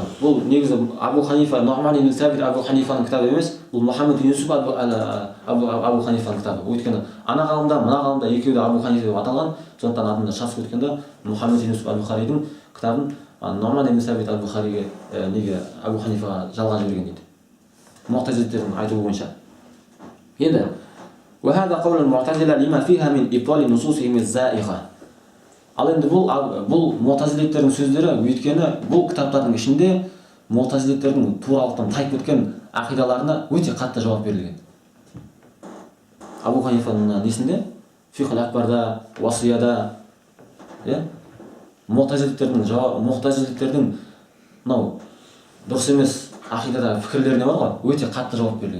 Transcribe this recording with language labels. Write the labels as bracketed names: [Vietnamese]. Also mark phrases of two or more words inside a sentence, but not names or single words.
[Kazakh] Бұл негізі Абу Ханифа, Нұғман ибн Сабит Абу Ханифаның кітабы емес, бұл Мұхаммед ибн Юсуф Абу Ханифаның кітабы. Өйткені ана ғалымда, мына ғалымда екеуі де Абу Ханифа деп аталған, сондықтан атында шатысып өткенде Мұхаммед ибн Юсуф Аль-Бухаридің кітабын Нұғман ибн Сабит Аль-Бухариге неге Абу Ханифаға жалған жіберген дейді. Муътазилтердің айтуы бойынша. [Arabic] Енді وهذا قول المعتزلة لما فيها من إبطال نصوصهم الزائغة. [Kazakh] Ал енді бұл муътазилеттердің сөздері, өйткені бұл кітаптардың ішінде муътазилеттердің туралықтан тайып кеткен ақидаларына өте қатты жауап берілген. Абу Ханифаның несінде? Фиқл Акбарда, Уасияда, муътазилеттердің мынау дұрыс емес ақидада пікірлеріне бар ғой, өте қатты жауап берілген.